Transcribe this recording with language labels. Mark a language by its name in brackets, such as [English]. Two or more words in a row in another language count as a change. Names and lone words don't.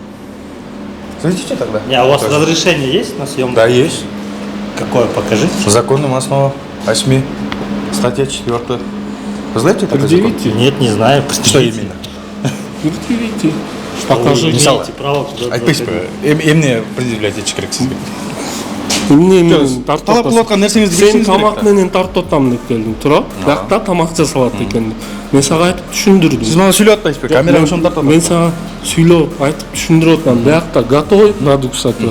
[Russian] Зайдите тогда. Не, а у вас разрешение есть на съемку? Да, есть. Какое? Покажите. Законным основа 8. Статья 4. Вы знаете такой закон? Предъявите. Нет, не знаю. Что именно? Предъявите. Что вы Покажите. имеете право куда-то [Kyrgyz] Айтпайсыз ба? [Russian] заходить? [Kyrgyz] Эмне предъявлять етиш керек сизге? Эмне менен талап тартып кылып аткан нерсеңизди Сен билишиңиз керек тамак да. менен тартып атам деп келдиң, туурабы? Биякта тамак жасалат экен. Мен сага айтып түшүндүрдүм. Сиз мага сүйлөп атпайсызбы? Камера ошону тартып Мен атат. сага сүйлөп айтып түшүндүрүп атам. Биякта [Russian] готовый продукция [Kyrgyz] турат.